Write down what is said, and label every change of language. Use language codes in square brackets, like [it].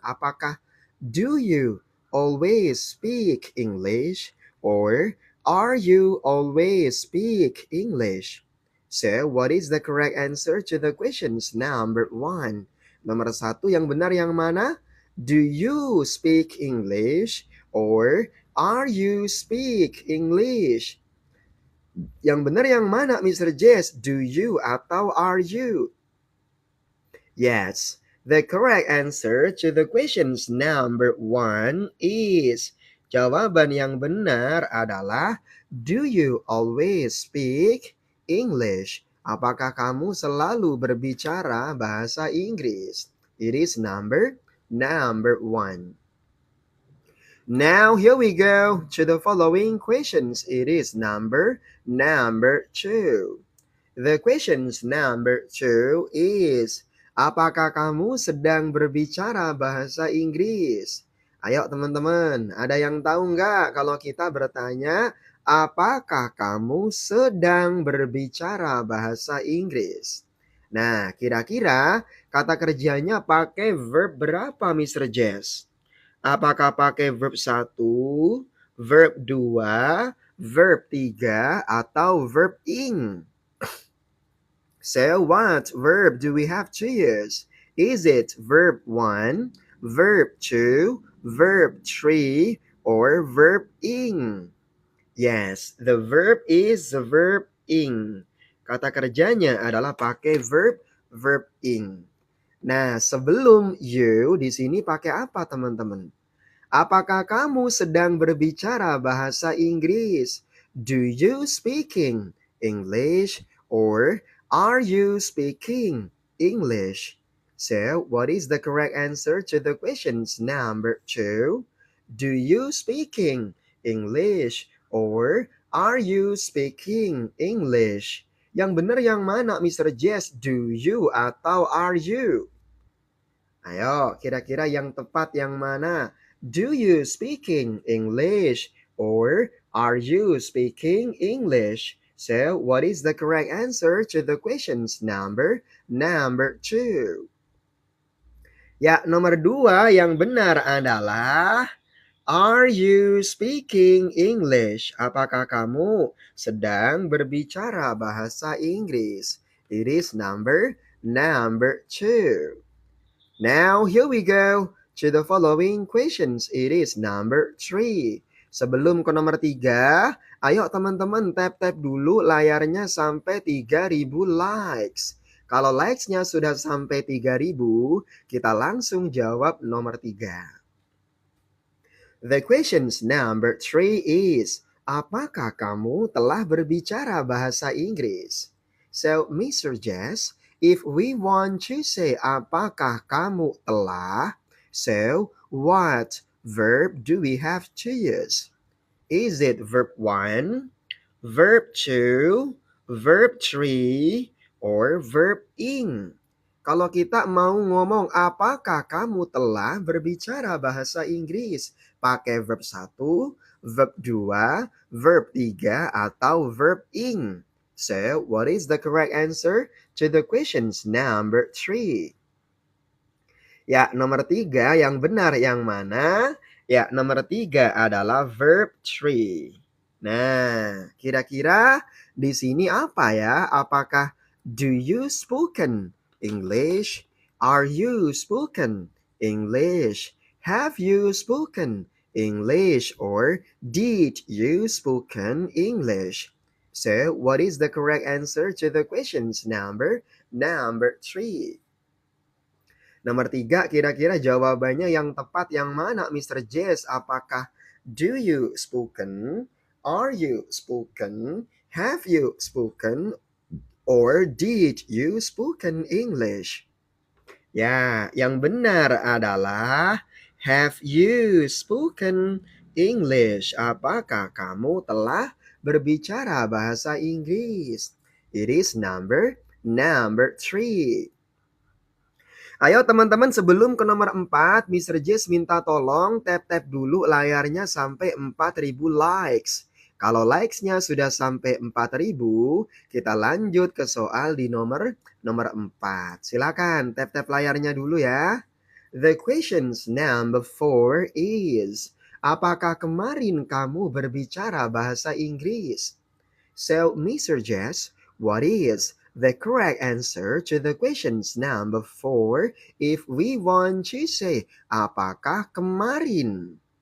[id] Apakah [en] do you always speak English or are you always speak English? So, what is the correct answer to the questions number 1? [id] Nomor 1 yang benar yang mana? [en] Do you speak English or are you speak English? [id] Yang benar yang mana, Mr. Jess? [en] Do you [id] atau [en] are you? Yes, the correct answer to the questions number 1 is, [id] jawaban yang benar adalah, [en] do you always speak English? [id] Apakah kamu selalu berbicara bahasa Inggris? [en] It is number 1. Now here we go to the following questions. It is number 2. The questions number 2 is, [id] apakah kamu sedang berbicara bahasa Inggris? Ayo teman-teman, ada yang tahu nggak kalau kita bertanya, apakah kamu sedang berbicara bahasa Inggris? Nah, kira-kira kata kerjanya pakai verb berapa, Mr. Jess? Apakah pakai verb 1, verb 2, verb 3, atau verb ing? [en] So what verb do we have to use? Is it verb 1, verb 2, verb 3, or verb ing? Yes, the verb is the verb ing. [id] Kata kerjanya adalah pakai verb ing. Nah, sebelum you di sini pakai apa, teman-teman? Apakah kamu sedang berbicara bahasa Inggris? [en] Do you speaking English or are you speaking English? So, what is the correct answer to the questions number 2? Do you speaking English or are you speaking English? [id] Yang benar yang mana, Mr. Jess? [en] Do you [id] atau [en] are you? [id] Ayo, kira-kira yang tepat yang mana? [en] Do you speaking English or are you speaking English? So, what is the correct answer to the questions number 2? [id] Ya, nomor 2 yang benar adalah, [en] are you speaking English? [id] Apakah kamu sedang berbicara bahasa Inggris? [en] It is number 2. Now, here we go to the following questions. It is number 3. [id] Sebelum ke nomor 3, ayo teman-teman tap-tap dulu layarnya sampai 3.000 likes. Kalau likes-nya sudah sampai 3.000, kita langsung jawab nomor 3. [en] The questions number 3 is, [id] apakah kamu telah berbicara bahasa Inggris? [en] So, Mr. Jess, if we want to say [id] apakah kamu telah, [en] so what verb do we have to use? Is it verb 1, verb 2, verb 3, or verb ing? [id] Kalau kita mau ngomong apakah kamu telah berbicara bahasa Inggris, pakai verb 1, verb 2, verb 3, atau verb ing. [en] So, what is the correct answer to the questions number 3? [id] Ya, nomor 3 yang benar yang mana? Ya, nomor 3 adalah verb 3. Nah, kira-kira di sini apa ya? Apakah [en] do you spoken English? Are you spoken English? Have you spoken English? Or did you spoken English? So, what is the correct answer to the questions number 3? [id] Nomor 3, kira-kira jawabannya yang tepat yang mana, Mr. Jess? Apakah [en] do you spoken, are you spoken, have you spoken, or did you spoken English? [id] Ya, yang benar adalah [en] have you spoken English? [id] Apakah kamu telah berbicara bahasa Inggris? [en] It is number 3. [id] Ayo teman-teman, sebelum ke nomor 4, Mr. Jess minta tolong tap-tap dulu layarnya sampai 4.000 likes. Kalau likes-nya sudah sampai 4.000, kita lanjut ke soal di nomor 4. Silakan tap-tap layarnya dulu ya. [en] The questions number 4 is, [id] apakah kemarin kamu berbicara bahasa Inggris? [en] So, Mr. Jess, what is the correct answer to the questions number 4 if we want to say [id] apakah kemarin?